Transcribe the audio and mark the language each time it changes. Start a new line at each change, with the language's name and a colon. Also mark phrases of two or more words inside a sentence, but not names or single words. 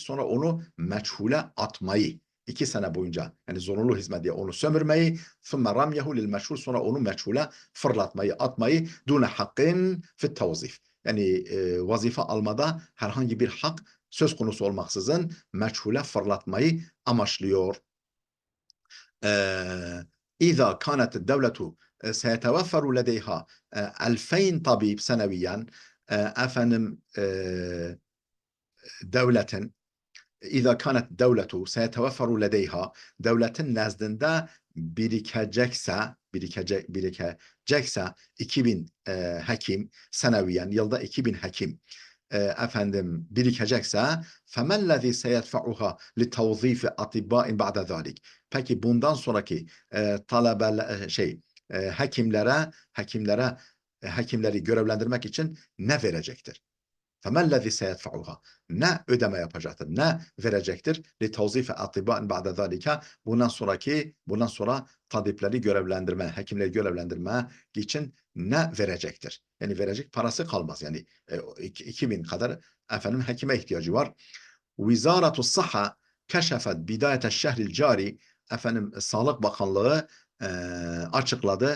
Turkish: Sonra onu meçhule atmayı. 2 sene boyunca yani zorunlu hizmet diye onu sömürmeyi.
Arabic: ثم رميه للمجهول.
Turkish: Sonra onu meçhule fırlatmayı, atmayı.
Arabic: دون حق في التوظيف.
Turkish: Yani vazife almada herhangi bir hak söz konusu olmaksızın meçhule fırlatmayı amaçlıyor.
Arabic: إذا كانت الدولة سيتوفر لديها 2000 طبيب سنويا efendim devletin إذا كانت الدولة سيتوفر لديها
Turkish: devletin nezdinde birikecekse 2000 hekim seneviyen yılda 2000 hekim efendim birikecekse
Arabic: فَمَنْ سَيَدْفَعُهَا لِتَوْظِيفِ أَطِبَّاءٍ بَعْدَ ذَلك.
Turkish: Peki bundan sonraki hekimleri görevlendirmek için ne verecektir?
Arabic: فَمَنْ سَيَدْفَعُهَا,
Turkish: ne ödeme yapacaktır, ne verecektir?
Arabic: لِتَوْظِيفِ أَطِبَّاءٍ بَعْدَ ذَلك.
Turkish: Bundan sonra hekimleri görevlendirme için ne verecektir? Yani verecek parası kalmaz. Yani 2000 kadar efendim hekime ihtiyacı var.
Arabic: وزارة الصحة كشفت بداية الشهر الجاري,
Turkish: efendim Sağlık Bakanlığı açıkladı.